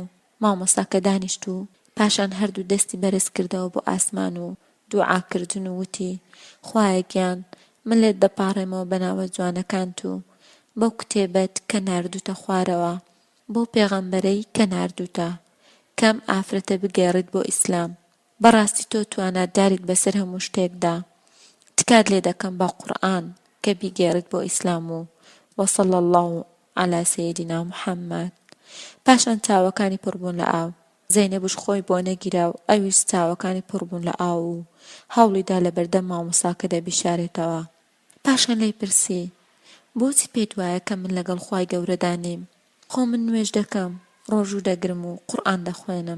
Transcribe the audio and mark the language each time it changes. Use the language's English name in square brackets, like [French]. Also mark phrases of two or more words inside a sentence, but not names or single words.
[Central Kurdish] مامۆستاکە دانیشت و پاشان هەردوو دەستی بەرز کردەوە بۆ ئاسمان و دوعاکردن و وتی خوایە گیان من لێت دەپاڕێمەوە بەناوە جوانەکانت و بەو کتێبەت کە ناردووتە خوارەوە بۆ پێغەمبەرەی کە ناردووتە کەم ئافرەتە بگێڕیت بۆ ئیسلام. بەڕاستی تۆ تواناداریت بەسەر هەموو شتێکدا. تکات لێ دەکەم بە قورئان کە بیگێڕیت بۆ ئیسلام و [Arabic] وصلى الله على سيدنا محمد. [Central Kurdish] پاشان چاوەکانی پڕبوون لە ئاو. زەینەبش خۆی بۆ نەگیرا و ئەویش چاوەکانی پڕبوون لە ئاو و هەوڵیدا لە بەردەم مامۆستاکە دەبیشارێتەوە. پاشان لێی پرسی بۆچی پێت وایە کە من لەگەڵ خوای گەورەدا نیم؟ خۆ من نوێژ دەکەم ڕۆژوو دەگرم و قورئان دەخوێنم.